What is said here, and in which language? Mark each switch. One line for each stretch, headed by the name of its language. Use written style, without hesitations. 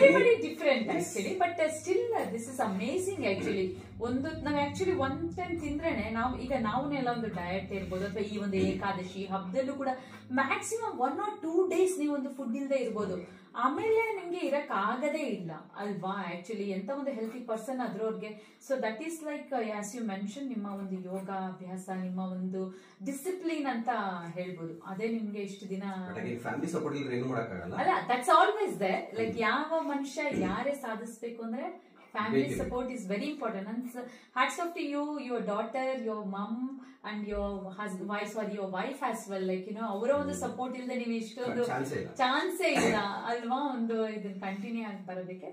English: Everybody different actually, but still this is amazing actually.
Kannada: ನಾವು actually ಒಂದ್ time ತಿಂದ್ರೇನೆ ನಾವುನೆಲ್ಲ ಒಂದು diet ಇರ್ಬೋದು, ಅಥವಾ ಈ ಒಂದು ಏಕಾದಶಿ ಹಬ್ಬದಲ್ಲೂ ಕೂಡ ಮ್ಯಾಕ್ಸಿಮಮ್
English: 1 or 2 days
Kannada: ನೀವು ಒಂದು ಫುಡ್ ಇಲ್ಲದೆ ಇರ್ಬೋದು. ಆಮೇಲೆ ನಿಮ್ಗೆ ಇರಕ್ ಆಗದೇ ಇಲ್ಲ ಅಲ್ವಾ ಆಕ್ಚುಲಿ, ಎಂತ ಒಂದು healthy person ಅದ್ರವ್ರಿಗೆ.
English: so that is like as you mention,
Kannada: ನಿಮ್ಮ ಒಂದು ಯೋಗ ಅಭ್ಯಾಸ, ನಿಮ್ಮ ಒಂದು ಡಿಸಿಪ್ಲಿನ್ ಅಂತ ಹೇಳ್ಬೋದು. ಅದೇ ನಿಮ್ಗೆ ಇಷ್ಟು ದಿನ ಫ್ಯಾಮಿಲಿ ಸಪೋರ್ಟ್ ಇಲ್ಲದ್ರೆ ಏನು ಮಾಡಕ್ಕಾಗಲ್ಲ
English: ಅಲ್ಲ. That's always there. Like
Kannada: ಯಾವ ಮನುಷ್ಯ ಯಾರೇ ಸಾಧಿಸ್ಬೇಕು ಅಂದ್ರೆ
English: family support is very important, and hats off to you, your daughter, your mom and your your wife as well.
Kannada: Like ಅವರ ಒಂದು ಸಪೋರ್ಟ್ ಇಲ್ಲದೆ ನೀವು ಇಷ್ಟೊಂದು ಚಾನ್ಸೇ ಇಲ್ಲ ಅಲ್ವಾ ಒಂದು ಇದನ್ನ ಕಂಟಿನ್ಯೂ ಆಗಿ ಬರೋದಕ್ಕೆ.